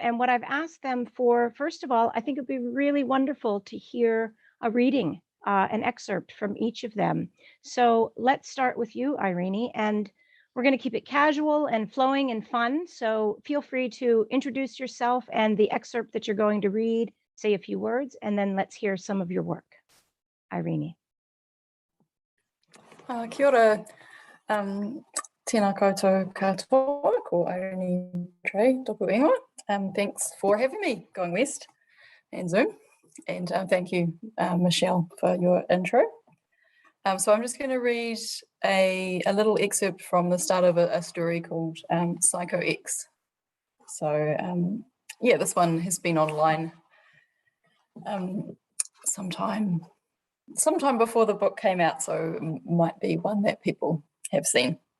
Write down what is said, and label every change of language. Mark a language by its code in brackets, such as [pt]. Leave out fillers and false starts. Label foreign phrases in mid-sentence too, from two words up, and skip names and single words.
[en] And what I've asked them for, first of all, I think it'd be really wonderful to hear a reading, an excerpt from each of them. So let's start with you, Airini, and we're going to keep it casual and flowing and fun. So feel free to introduce yourself and the excerpt that you're going to read, say a few words, and then let's hear some of your work. Airini. [mi] Kia ora. Tēnā koutou katoa, ko Airini Beautrais, tōku ingoa. [en] Thanks for having me, Going West and Zoom. And thank you, Michelle, for your intro. So I'm just going to read a little excerpt from the start of a story called Psycho X. So yeah, this one has been online sometime before the book came out, so might be one that people have seen.